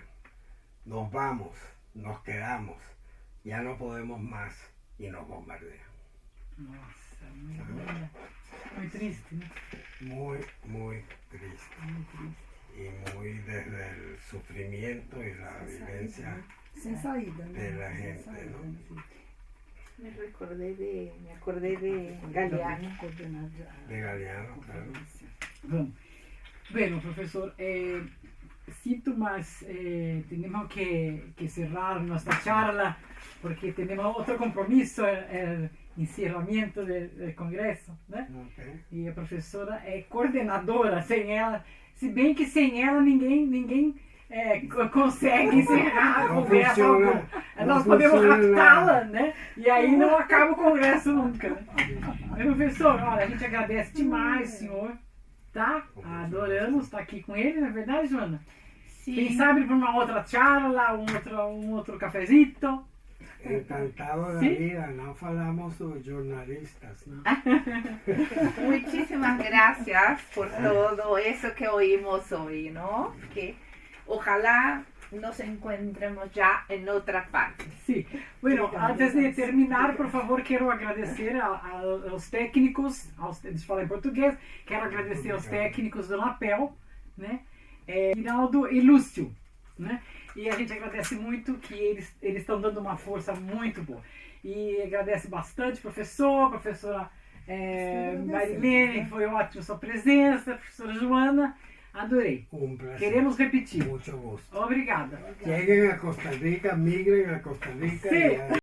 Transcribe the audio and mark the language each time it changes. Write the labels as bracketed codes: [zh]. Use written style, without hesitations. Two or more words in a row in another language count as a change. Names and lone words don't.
[es] Nos vamos, nos quedamos, ya no podemos más y nos bombardean. Nossa, muy triste, né? Muy, muy triste. Muy triste. Y muy desde el sufrimiento y la vivencia [pt] Sem saída, né? [es] de la [pt] Sem gente, saída, [es] ¿no? [pt] né? [es] Me acordé de Galeano. De Galeano, claro. Vamos. Bueno, profesor, [pt] sinto, mas temos que cerrar nossa charla porque temos outro compromisso, encerramento do congresso, né? Okay. E a professora é coordenadora, sem ela, se bem que sem ela ninguém consegue encerrar a conversa. Nós podemos raptá-la, né? E aí não acaba o congresso nunca. Né? Mas, professor, olha, a gente agradece demais, senhor. Tá? Adoramos estar aqui com ele, não é verdade, Joana? Sim. Quem sabe para uma outra charla, um outro cafezito. Encantado da Sim. vida, não falamos dos jornalistas, não? [es] Muchísimas gracias por todo eso que oímos hoy, ¿no? Que ojalá nos encontremos ya en otra parte. Sim. Bueno, antes de terminar, por favor, [pt] quero agradecer aos técnicos, deixa eu falar em português, quero agradecer aos técnicos do Lapel, né? Rinaldo e Lúcio, né? E a gente agradece muito que eles estão dando uma força muito boa. E agradece bastante, professora Marilene, foi ótimo sua presença, professora Joana, adorei. [es] Placer. Queremos repetir. Mucho gusto. [pt] Obrigada. [es] Lleguen a Costa Rica, migren a Costa Rica. Sí. Y